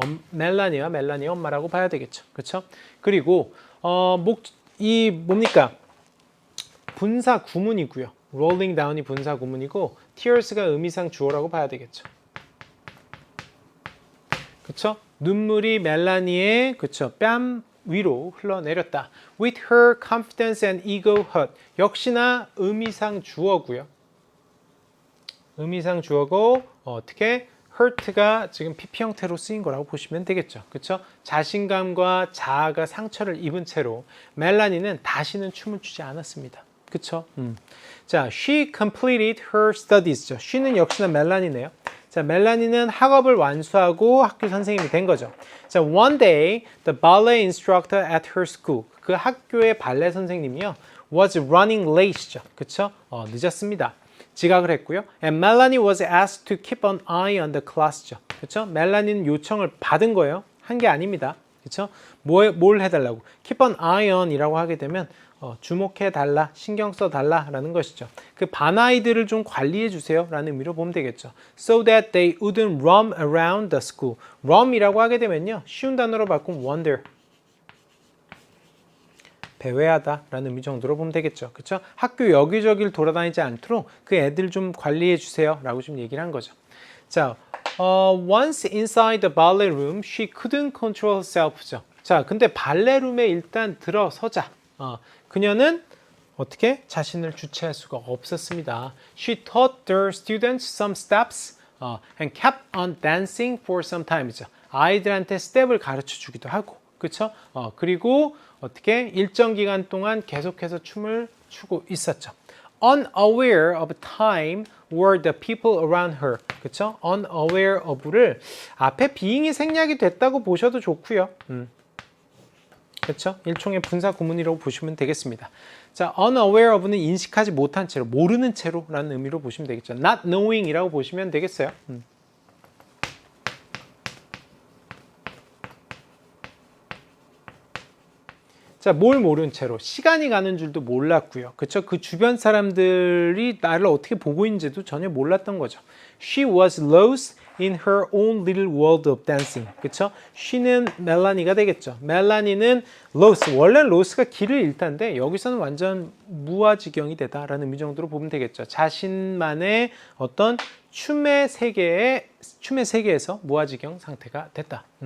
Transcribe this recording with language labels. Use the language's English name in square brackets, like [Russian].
[Korean] 멜라니와 멜라니의 엄마라고 봐야 되겠죠. 그렇죠? 그리고 뭡니까? 분사 구문이고요. [English] rolling down [Korean] 이 분사 구문이고 tears가 의미상 주어라고 봐야 되겠죠. 그렇죠? 눈물이 멜라니의 그렇죠? 뺨 위로 흘러내렸다. [English] With her confidence and ego hurt. [Korean] 역시나 의미상 주어고요. 의미상 주어고 어떻게? hurt가 지금 PP 형태로 쓰인 거라고 보시면 되겠죠. 그렇죠? 자신감과 자아가 상처를 입은 채로 멜라니는 다시는 춤을 추지 않았습니다. 그렇죠? [English] 자, she completed her studies죠. [Korean] she는 역시나 멜라니네요. 자, 멜라니는 학업을 완수하고 학교 선생님이 된 거죠. [English] 자, one day the ballet instructor at her school. [Korean] 그 학교의 발레 선생님이요. [English] was running late [Korean] 죠. 그렇죠? 늦었습니다. 지각을 했고요. [English] And Melanie was asked to keep an eye on the class죠. [Korean] 그렇죠? 멜라니는 요청을 받은 거예요. 한 게 아닙니다. 그렇죠? 뭘 해달라고? [English] Keep an eye on [Korean] 이라고 하게 되면 주목해달라, 신경 써달라라는 것이죠. 그 반아이들을 좀 관리해주세요 라는 의미로 보면 되겠죠. [English] So that they wouldn't roam around the school. [Korean] roam이라고 하게 되면요. 쉬운 단어로 바꾸면 wander. 배회하다 라는 의미 정도로 보면 되겠죠. 그렇죠? 학교 여기저기를 돌아다니지 않도록 그 애들 좀 관리해 주세요 라고 좀 얘기를 한 거죠. [English] 자, once inside the ballet room, she couldn't control herself죠. [Korean] 자, 근데 발레룸에 일단 들어서자. 그녀는 어떻게 자신을 주체할 수가 없었습니다. [English] She taught the students some steps and kept on dancing for some time죠. [Korean] 아이들한테 스텝을 가르쳐 주기도 하고, 그렇죠? 그리고 어떻게 일정 기간 동안 계속해서 춤을 추고 있었죠. [English] Unaware of time were the people around her. [Korean] 그렇죠? [English] Unaware of [Korean] 를 앞에 being이 생략이 됐다고 보셔도 좋고요. 그렇죠? 일종의 분사 구문이라고 보시면 되겠습니다. 자, [English] unaware of [Korean] 는 인식하지 못한 채로, 모르는 채로라는 의미로 보시면 되겠죠. [English] Not knowing [Korean] 이라고 보시면 되겠어요. 자, 자, 뭘 모른 채로 시간이 가는 줄도 몰랐고요. 그쵸? 그 주변 사람들이 나를 어떻게 보고 있는지도 전혀 몰랐던 거죠. [English] She was lost in her own little world of dancing. [Korean] 그쵸? she는 멜라니가 되겠죠. 멜라니는 lost, 원래 lost가 길을 잃다인데 여기서는 완전 무아지경이 되다라는 의미 정도로 보면 되겠죠. 자신만의 어떤 춤의 세계에서 무아지경 상태가 됐다.